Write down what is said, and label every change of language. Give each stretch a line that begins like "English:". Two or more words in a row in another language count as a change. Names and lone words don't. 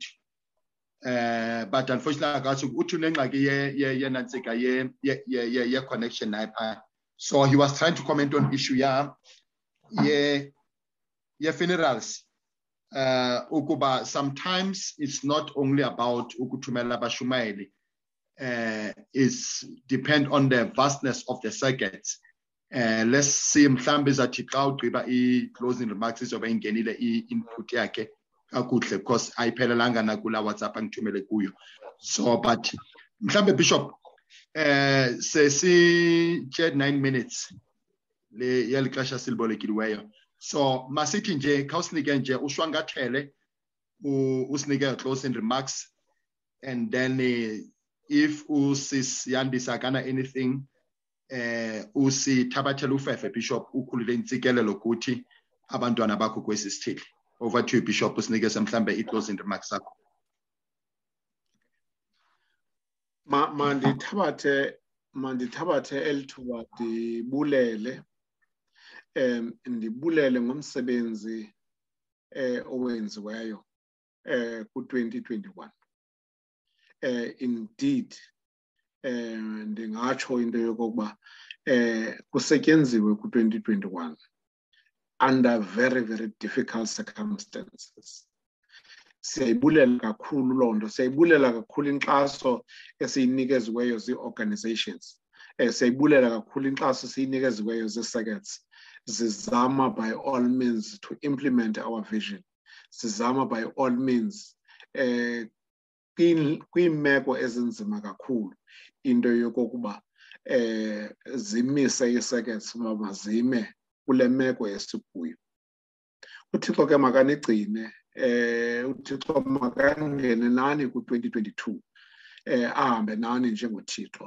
English: But unfortunately, connection. So he was trying to comment on issue funerals.
Xhosa: Ukuba
English: sometimes it's not only about
Xhosa: ukuthumela bashumayeli.
English: It's depend on the vastness of the circuits.
Xhosa: Let's see mhlambe zathi xa ugqiba i-
English: closing remarks
Xhosa: izobe ingenile i-input yakhe kakuhle because ayiphelelanga na kula WhatsApp angithumele kuyo.
English: So but
Xhosa: mhlambe Bishop sesi 9 minutes le yalixesha silibolekileyo. So masithi nje khawusinike nje ushwangathele usinike
English: closing remarks, and then if
Xhosa: usisiyandisa kana anything usithabathela ufefe Bishop ukhulule intsikelelo ukuthi abantwana bakho kwesisithili.
English: Over to you
Xhosa: Bishop, usinike mhlambe i-
English: closing remarks
Xhosa: zakho. mandithabathe elithuba ndibulele ngomsebenzi owenziweyo ku-2021. Indeed, ndingatsho into yokokuba kusetyenziwe ku-2021
English: under very, very difficult circumstances.
Xhosa: Siyayibulela kakhulu loo nto, siyayibulela kakhulu inkxaso esiyinikeziweyo zii-organizations, siyayibulela kakhulu inkxaso esiyinikeziweyo zii-circuits.
English: Zizama by all means to implement our vision.
Xhosa: Zizama
English: by all means
Xhosa: kwiimeko ezinzima kakhulu into yokokuba zimise ii-circuits uba mazime kule meko esikuyo. uThixo ke makanigcine, uThixo makangene nani ku-2022, ahambe nani njengoThixo.